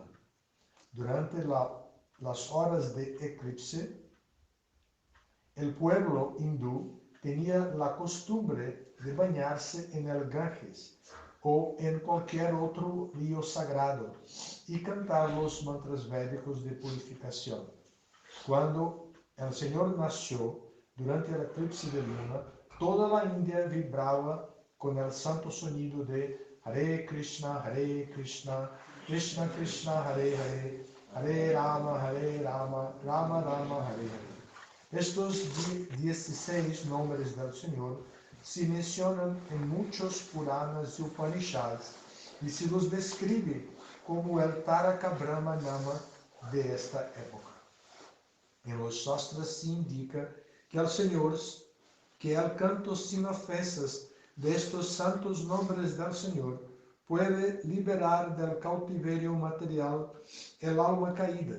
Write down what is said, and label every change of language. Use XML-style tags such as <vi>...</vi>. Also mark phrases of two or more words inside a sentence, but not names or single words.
<es>Durante las horas de eclipse, el pueblo hindú tenía la costumbre de bañarse en el Ganges o en cualquier otro río sagrado y cantar los mantras védicos de purificación. Cuando el Señor nació durante el eclipse de luna, toda la India vibraba con el santo sonido de</es> <sa>Hare Krishna, Krishna Krishna, Hare Hare, Hare Rama, Rama Rama, Hare Hare.</sa> <es>Estos 16 nombres del Señor se mencionan en muchos Puranas y Upanishads y se los describe como el</es> <sa>Taraka Brahma Nama</sa> <es>de esta época. En los Shastras se indica que el canto sin ofensas de estos santos nombres del Señor puede liberar del cautiverio material el alma caída.</es>